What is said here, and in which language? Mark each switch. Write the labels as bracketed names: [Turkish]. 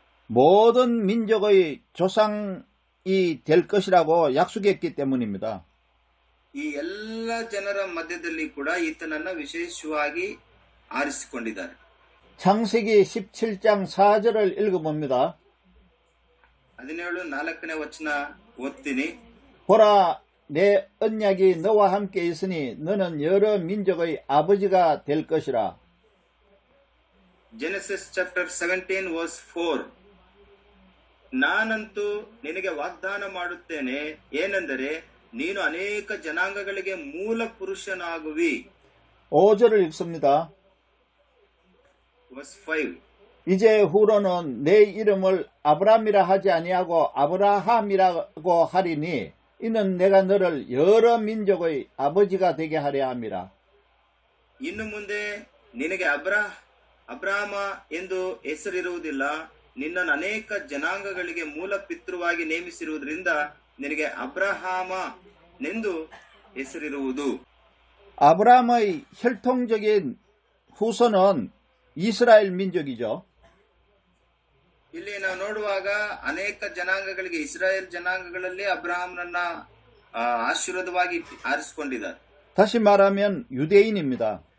[Korean] 모든 민족의 조상이 될 것이라고 약속했기 때문입니다. [Kannada] ಈ ಎಲ್ಲ ಜನರ ಮಧ್ಯದಲ್ಲಿ ಕೂಡ ಈತನನ್ನ ವಿಶೇಷವಾಗಿ ಆರಿಸಿಕೊಂಡಿದ್ದಾರೆ. [Korean] 창세기 17장 4절을 읽어봅니다. [Kannada] 17:4ನೇ ವಚನ ಓದ್ತೀನಿ. [Korean] 보라 내 언약이 너와 함께 있으니 너는 여러 민족의 아버지가 될 것이라. [English] Genesis chapter 17 verse 4. [Kannada] ನಾನಂತೂ ನಿನಗೆ ವಾಗ್ದಾನ ಮಾಡುತ್ತೇನೆ, ಏನೆಂದರೆ ನೀನು ಅನೇಕ ಜನಾಂಗಗಳಿಗೆ ಮೂಲ ಪುರುಷನಾಗುವಿ. [Korean] 5절을 읽습니다. [English] verse 5. [Korean] 이제 후로는 내 이름을 아브람이라 하지 아니하고 아브라함이라고 하리니 이는 내가 너를 여러 민족의 아버지가 되게 하려 함이라. [Kannada] ಇನ್ನು ಮುಂದೆ ನಿನಗೆ ಅಬ್ರಾಮ ಎಂದು ಹೆಸರಿರುವುದಿಲ್ಲ, ನಿನ್ನನ್ನು ಅನೇಕ ಜನಾಂಗಗಳಿಗೆ ಮೂಲ ಪಿತೃವಾಗಿ ನೇಮಿಸಿರುವುದರಿಂದ ನಿನಗೆ ಅಬ್ರಹಾಮನೆಂದು ಹೆಸರಿರುವುದು. [Korean] 아브라함의 혈통적인 후손은 이스라엘 민족이죠. [Kannada] ಇಲ್ಲಿ ನಾವು ನೋಡುವಾಗ ಅನೇಕ ಜನಾಂಗಗಳಿಗೆ ಇಸ್ರಾಯೇಲ್ ಜನಾಂಗಗಳಲ್ಲಿ ಅಬ್ರಹಾಮನನ್ನ ಆಶೀರ್ವಾದವಾಗಿ ಆರಿಸಿಕೊಂಡಿದ್ದಾರೆ. [Korean] 다시 말하면 유대인입니다.